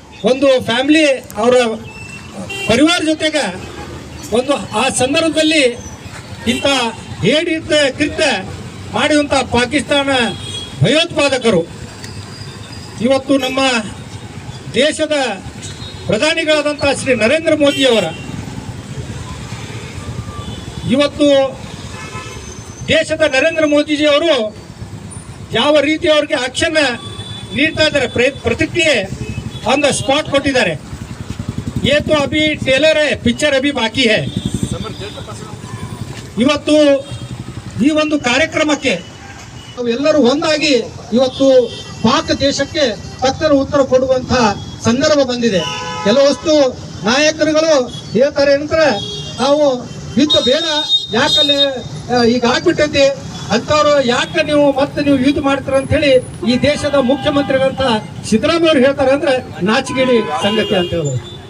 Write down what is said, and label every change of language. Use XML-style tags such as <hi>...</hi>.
<kn>ಒಂದು ಫ್ಯಾಮಿಲಿ ಅವರ ಪರಿವಾರ ಜೊತೆಗೆ ಒಂದು ಆ ಸಂದರ್ಭದಲ್ಲಿ ಇಂಥ ಹೇಡಿದ್ದ ಕೃತ್ಯ ಮಾಡಿದಂಥ ಪಾಕಿಸ್ತಾನ ಭಯೋತ್ಪಾದಕರು ಇವತ್ತು ನಮ್ಮ ದೇಶದ ಪ್ರಧಾನಿಗಳಾದಂಥ ಶ್ರೀ ನರೇಂದ್ರ ಮೋದಿಯವರ ಇವತ್ತು ದೇಶದ ನರೇಂದ್ರ ಮೋದಿಜಿಯವರು ಯಾವ ರೀತಿ ಅವ್ರಿಗೆ ಆಕ್ಷನ್ ನೀಡ್ತಾ ಇದ್ದಾರೆ, ಪ್ರತಿಕ್ರಿಯೆ</kn> <en>on the spot</en> <kn>ಕೊಟ್ಟಿದ್ದಾರೆ.</kn> <hi>ये तो अभी ट्रेलर है, पिक्चर अभी बाकी है.</hi> <kn>ಇವತ್ತು ಈ ಒಂದು ಕಾರ್ಯಕ್ರಮಕ್ಕೆ ನಾವೆಲ್ಲರೂ ಒಂದಾಗಿ ಇವತ್ತು ಪಾಕ್ ದೇಶಕ್ಕೆ ತಕ್ಕ ಉತ್ತರ ಕೊಡುವಂತಹ ಸಂದರ್ಭ ಬಂದಿದೆ. ಕೆಲವಷ್ಟು ನಾಯಕರುಗಳು ಹೇಳ್ತಾರೆ ಅಂದ್ರೆ ನಾವು ಯುದ್ಧ ಬೇಡ, ಯಾಕಲ್ಲಿ ಈಗ ಆಗ್ಬಿಟ್ಟೈತಿ ಅಂತವ್ರು ಯಾಕೆ ನೀವು ಯುದ್ಧ ಮಾಡ್ತೀರ ಅಂತ ಹೇಳಿ ಈ ದೇಶದ ಮುಖ್ಯಮಂತ್ರಿಗಳಂತ ಸಿದ್ದರಾಮಯ್ಯ ಅವರು ಹೇಳ್ತಾರೆ ಅಂದ್ರೆ ನಾಚಿಕೆಡಿ ಸಂಗತಿ ಅಂತ ಹೇಳ್ಬೋದು.</kn>